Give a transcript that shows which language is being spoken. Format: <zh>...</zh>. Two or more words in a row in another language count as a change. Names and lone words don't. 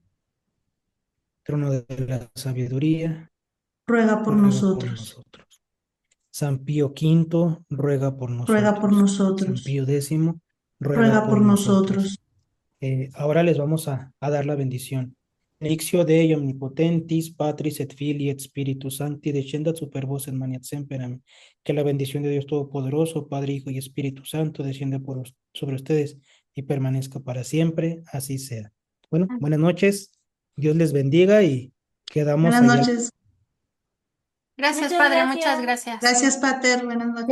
<es>Trono de la sabiduría, Ruega por ruega por nosotros, nosotros. San Pío V, ruega por ruega por nosotros. San nosotros, Pío X, ruega ruega por por nosotros. nosotros. Ahora les vamos a dar la bendición.</es> <la>Benedictio Dei omnipotentis, Patris et Filii et Spiritus Sancti, descendat super vos en maniat semper.</la> <es>Que la bendición de Dios Todopoderoso, Padre, Hijo y Espíritu Santo, descienda sobre ustedes y permanezca para siempre. Así sea. Bueno, buenas noches. Dios les bendiga y quedamos Buenas allá. noches. Gracias, Muchas Padre, gracias. muchas gracias. Gracias, Pater. Buenas noches.</es>